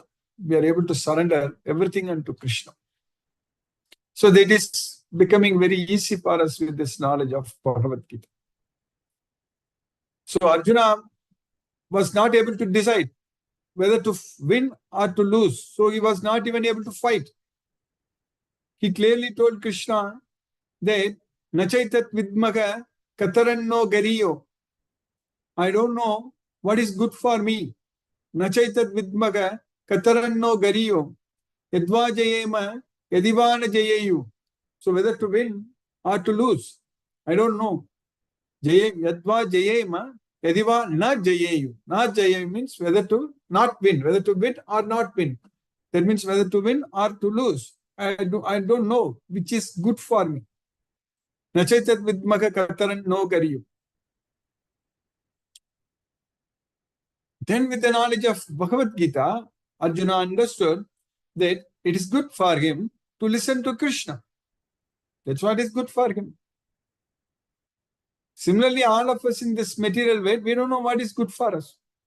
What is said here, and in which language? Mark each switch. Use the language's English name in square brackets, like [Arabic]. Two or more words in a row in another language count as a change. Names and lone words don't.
[English] We are able to surrender everything unto Krishna. So that is becoming very easy for us with this knowledge of Bhagavad Gita. So Arjuna was not able to decide whether to win or to lose. So he was not even able to fight. He clearly told Krishna that [Sanskrit] न चैतद्विद्मः कतरन्नो गरीयो. [English] I don't know what is good for me. [Sanskrit] न चैतद्विद्मः कतरन्नो गरीयो. यद्वा जयेम यदि वा नो जयेयुः. [English] So whether to win or to lose, I don't know. [Sanskrit] यद्वा जयेम यदि वा नो जयेयुः. नो जयेयुः [English] means whether to not win, whether to win or not win. That means whether to win or to lose. I don't know which is good for me. [Sanskrit] न चैतद्विद्मः कतरन्नो गरीयो. [English] Then with the knowledge of Bhagavad Gita, Arjuna understood that it is good for him to listen to Krishna. That's what is good for him. Similarly, all of us in this material world, we don't know what is good for us.